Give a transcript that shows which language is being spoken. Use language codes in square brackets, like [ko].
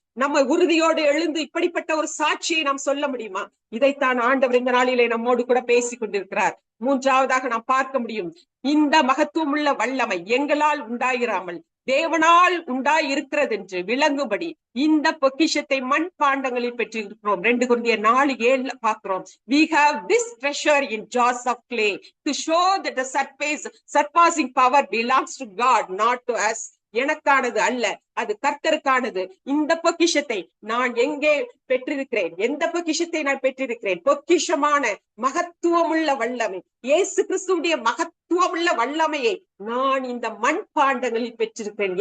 [ta] நம்ம உறுதியோடு எழுந்து இப்படிப்பட்ட ஒரு சாட்சியை நாம் சொல்ல முடியுமா? இதைத்தான் ஆண்டவர் இந்த நாளிலே நம்மோடு கூட பேசிக் கொண்டிருக்கிறார். மூன்றாவதாக நாம் பார்க்க முடியும், இந்த மகத்துவம் உள்ள வல்லமை எங்களால் உண்டாயிராமல் தேவனால் உண்டாய் இருக்கிறது என்று விளங்கும்படி இந்த பொக்கிஷத்தை மண் பாண்டங்களில் பெற்றிருக்கிறோம். 2 கொரிந்தியர் 4:7 பார்க்கிறோம். [en] We have this treasure in jars of clay to show that the surpassing power belongs to God, not to us. [ta] எனக்கானது அல்ல, அது கர்த்தருக்கானது. இந்த பொக்கிஷத்தை நான் எங்கே பெற்றிருக்கிறேன்? எந்த பொக்கிஷத்தை நான் பெற்றிருக்கிறேன்? பொக்கிஷமான மகத்துவமுள்ள வல்லமை, இயேசு கிறிஸ்துவுடைய மகத்துவமுள்ள வல்லமையை நான் இந்த மண் பாண்டங்களில் பெற்றிருக்கிறேன்.